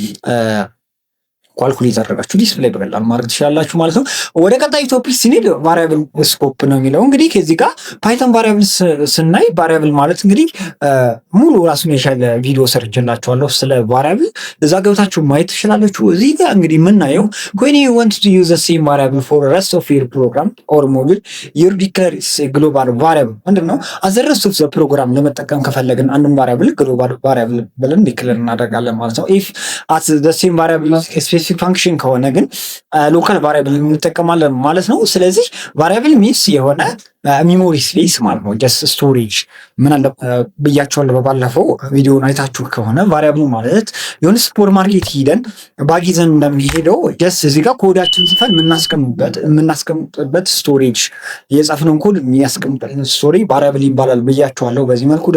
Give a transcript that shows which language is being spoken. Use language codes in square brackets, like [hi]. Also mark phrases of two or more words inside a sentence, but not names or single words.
[am] ኳልኩሌት አደረጋችሁ ዲስፕሌይ በቀላሉ ማድረግ ትችላላችሁ ማለት ነው። ወደ ቀጣይ ቶፒክ ስንሄድ [en] variable scope [am] ነው የሚለው። እንግዲህ ከዚህ ጋር [en] Python variable [am] ስናይ ቫሪያብል ማለት እንግዲህ ሙሉ ራሱን የቻለ ቪዲዮ ሰርችላችኋለሁ ስለ ቫሪያብል፣ እዛ ገብታችሁ ማየት ትችላላችሁ። እዚህ ጋር እንግዲህ የምናየው [en] when you want to use the same variable for the rest of your program or module you declare a global variable። ምንድነው as the rest of the program [am] ለመጠቀም ከፈለግን አንድን ቫሪያብል ግሎባል ቫሪያብል ብለን ዲክሌር እናደርጋለን ማለት ነው። [en] if at the same variable ፋንክሽን [am] ከሆነ ግን [en] local variable [am] እንጠቀማለን ማለት ነው። ስለዚህ [en] variable means [am] የሆነ [en] memory space [am] ማለት ነው። [en] just storage [am] ምን አለ ብያቸዋለሁ በባለፈው ቪዲዮን አይታችሁ ከሆነ ቫሪያብል ማለት የሆነ [en] super market [am] ሂደን ባጊዘን እንደሚሄደው ጀስት እዚህ ጋር ኮዳችን ጽፈን የምናስቀምጥበት ስቶሬጅ የጻፍነውን ኮድ የሚያስቀምጥልን ስቶሬጅ ቫሪያብል ይባላል ብያቸዋለሁ። በዚህ መልኩ